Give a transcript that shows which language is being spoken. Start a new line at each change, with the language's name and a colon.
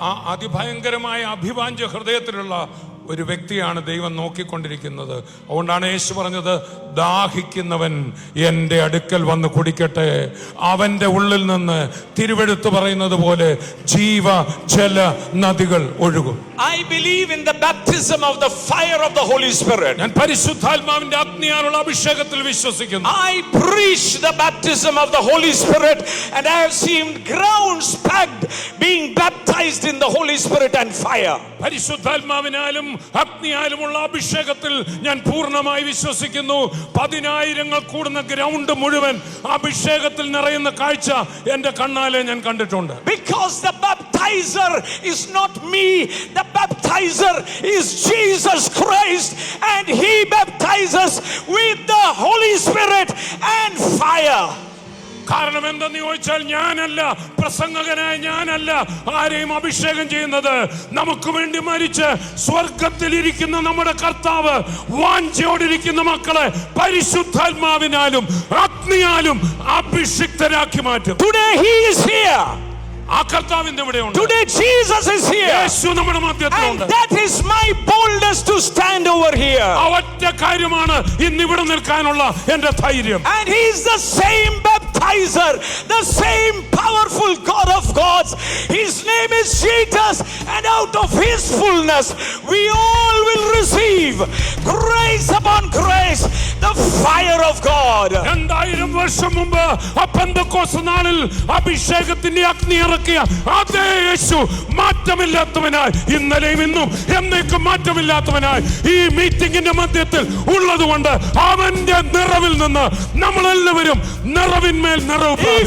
Malayalam: അതിഭയങ്കരമായ അഭിവാഞ്ഛ ഹൃദയത്തിലുള്ള ഒരു വ്യക്തിയാണ് ദൈവം നോക്കിക്കൊണ്ടിരിക്കുന്നത്. അതുകൊണ്ടാണ് യേശു പറഞ്ഞത്, ദാഹിക്കുന്നവൻ എൻ്റെ അടുക്കൽ വന്ന് കുടിക്കട്ടെ, അവൻ്റെ ഉള്ളിൽ നിന്ന് തിരുവെഴുത്ത് പറയുന്നത് പോലെ ജീവജല നദികൾ ഒഴുകും.
English: I believe in the baptism of the fire of the Holy Spirit.
Malayalam: ഞാൻ പരിശുദ്ധാത്മാവിന്റെ അഗ്നിയാലുള്ള അഭിഷേകത്തിൽ വിശ്വസിക്കുന്നു.
English: I preach the baptism of the Holy Spirit, and I have seen grounds packed being baptized in the Holy Spirit and fire.
Malayalam: പരിശുദ്ധാത്മാവിനാലും അഗ്നിയാലുമുള്ള അഭിഷേകത്തിൽ ഞാൻ പൂർണ്ണമായി വിശ്വസിക്കുന്നു. 10,000 കൂടുന്ന ground മുഴുവൻ അഭിഷേകത്തിൽ നിറയുന്ന കാഴ്ച എൻ്റെ കണ്ണാലെ ഞാൻ കണ്ടിട്ടുണ്ട്.
English: Because the baptizer is not me, the baptizer is Jesus Christ, and he baptizes with the Holy Spirit and fire.
Malayalam: കാരണം എന്തെന്ന് ചോദിച്ചാൽ, ഞാനല്ല പ്രസംഗകനായ ഞാനല്ല ആരെയും അഭിഷേകം ചെയ്യുന്നത്. നമുക്ക് വേണ്ടി മരിച്ച് സ്വർഗത്തിലിരിക്കുന്ന നമ്മുടെ കർത്താവ് വാഞ്ചയോടിരിക്കുന്ന മക്കളെ പരിശുദ്ധാത്മാവിനാലും അഗ്നിയാലും അഭിഷിക്തരാക്കി മാറ്റും.
English: Today he is here.
Malayalam: ആ കർത്താവിന്റെ ഇവിടെയുണ്ട്.
English: Today Jesus is here.
Malayalam: യേശു നമ്മുടെ മധ്യത്തിലുണ്ട്.
English: And that is my boldness to stand over here.
Malayalam: ആ ഒറ്റ കാര്യമാണ് ഇന്ന് ഇവിടെ നിൽക്കാനുള്ള എൻ്റെ ധൈര്യം.
English: And he is the same baptizer, the same powerful God of gods. His name is Jesus, and out of his fullness we all will receive grace upon grace, the fire of God.
Malayalam: 2000 വർഷം മുമ്പ് പെന്തക്കോസ്ത് നാളിൽ അഭിഷേകത്തിന്റെ അഗ്നി ഇറക്കിയ അതേ യേശു മാറ്റമില്ലാത്തവനായി ഇന്നലെയും ഇന്നും എന്നേക്കും മാറ്റമില്ലാത്തവനായി ഈ മീറ്റിംഗിന്റെ മധ്യത്തിൽ ഉള്ളതുകൊണ്ട് അവന്റെ നിറവിൽ നിന്ന് നമ്മളെല്ലാവരും നിറവിന്മേൽ നിറവ് പ്രാപിക്കും.